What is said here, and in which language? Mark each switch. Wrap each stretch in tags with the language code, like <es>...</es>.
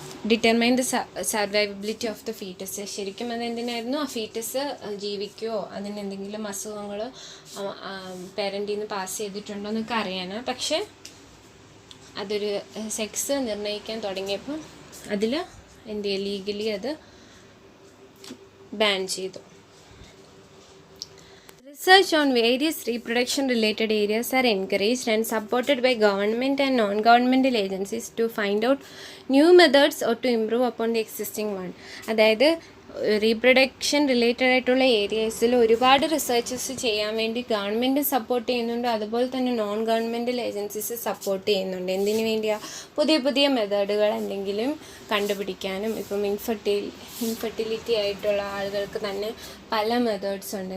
<en>Determine the survivability of the foetus.</en> <ml>ശരിക്കും അതെന്തിനായിരുന്നു, ആ foetus ജീവിക്കുമോ, അതിന് എന്തെങ്കിലും അസുഖങ്ങൾ പേരൻറ്റിൽ നിന്ന് പാസ് ചെയ്തിട്ടുണ്ടോ എന്നൊക്കെ അറിയാനാണ്. പക്ഷേ അതൊരു സെക്സ് നിർണ്ണയിക്കാൻ തുടങ്ങിയപ്പോൾ അതിൽ എന്ത് ചെയ്യുക, ലീഗലി അത് ബാൻ ചെയ്തു.</ml> <en>Research on various reproduction related areas are encouraged and supported by government and non-governmental agencies to find out new methods or to improve upon the existing one.</en> <ml>അതായത് റീപ്രൊഡക്ഷൻ റിലേറ്റഡ് ആയിട്ടുള്ള ഏരിയസിൽ ഒരുപാട് researches ചെയ്യാൻ വേണ്ടി government support ചെയ്യുന്നുണ്ട്, അതുപോലെ തന്നെ non governmental agencies support ചെയ്യുന്നുണ്ട്. എന്തിനു വേണ്ടിയാണ്? പുതിയ പുതിയ മെത്തേഡുകൾ എന്തെങ്കിലും കണ്ടുപിടിക്കാനും. ഇപ്പം ഇൻഫെർട്ടിലിറ്റി ആയിട്ടുള്ള ആളുകൾക്ക് തന്നെ പല മെത്തേഡ്സ് ഉണ്ട്.</ml>